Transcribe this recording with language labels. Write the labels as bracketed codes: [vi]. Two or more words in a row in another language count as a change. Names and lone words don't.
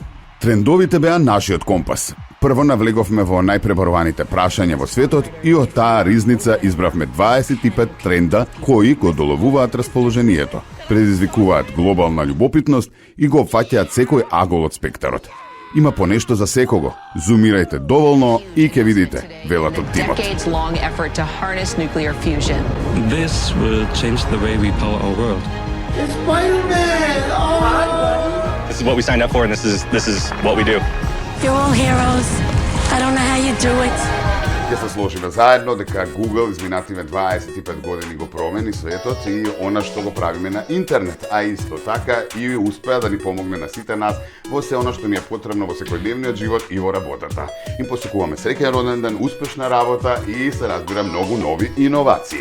[mk] Трендовите беа нашиот компас. Прво навлеговме во најпребаруваните прашања во светот и од таа ризница избравме 25 тренда кои го доловуваат расположението, предизвикуваат глобална љубопитност и го опфаќаат секој агол од спектарот. Има по нешто за секого. Зумирајте доволно и ќе видите, велат од тимот. [en] This will change the way we power our world. It's Spider-Man! Oh! This is what we signed up for, and this is what we do. You're all heroes. I don't know how you do it. [mk] Ќе се сложиме заедно дека Google изминативе 25 години го промени светот и она што го правиме на интернет, а исто така и успеа да ни помогне на сите нас во се она што ни е потребно во секојдневниот живот и во работата. Им посекуваме среќен роден ден, успешна работа и се разбира многу нови иновации.